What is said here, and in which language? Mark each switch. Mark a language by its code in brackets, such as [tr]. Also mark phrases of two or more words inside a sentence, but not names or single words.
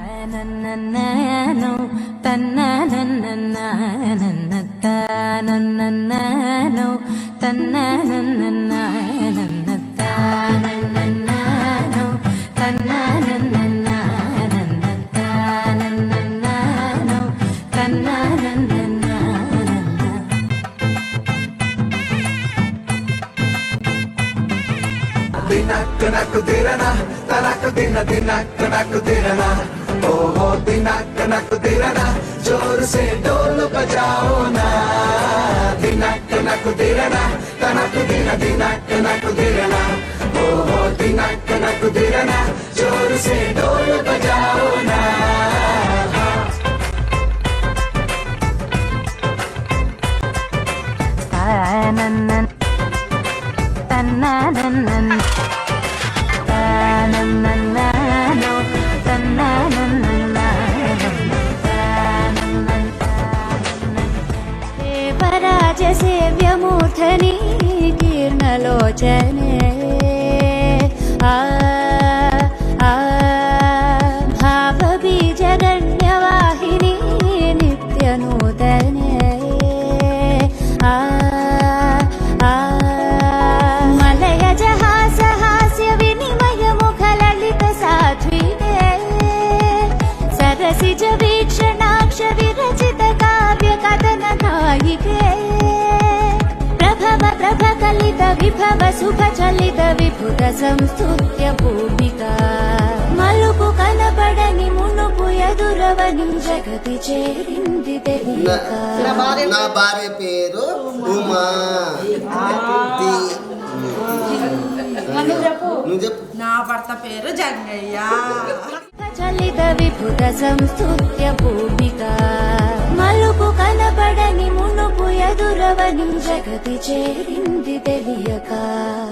[hi] నన్నన్ననో తన్ననన్ననన్నన్ననో తన్ననన్ననన్నన్ననో తన్ననన్ననన్నన్ననో తన్ననన్ననన్ననో दिनक नक दिरना तनक दिन दिनक नक दिरना ओहो दिनक नक दिरना जोर से ढोल बजाओ ना दिनक नक दिरना तनक दिन दिनक नक दिरना ओहो दिनक नक दिरना जोर से ढोल बजाओ ना తన్ననన్ననన్ననో [te] దేవరాజ సేవ్యమూర్ధని కీర్ణలోచనే భావబీజగణ్యవాహిని నిత్యనూతనే सरसिज వీక్షణాక్ష విరచిత కావ్య కథన నాయికే ప్రభవ ప్రభ కలిత విభవ సుఖ చలిత విభుత సంస్తుత్య భూమికా మలుపు కనపడని మునుపు ఎదురవని జగతి చేరింది తెలియక నా భార్య పేరు ఉమా నా భర్త పేరు జంగయ్య చలిత విభుత సంస్తుత్య భూమిక మలుపు కనపడని మునుపు ఎదురవని జగతి చేరింది తెలియక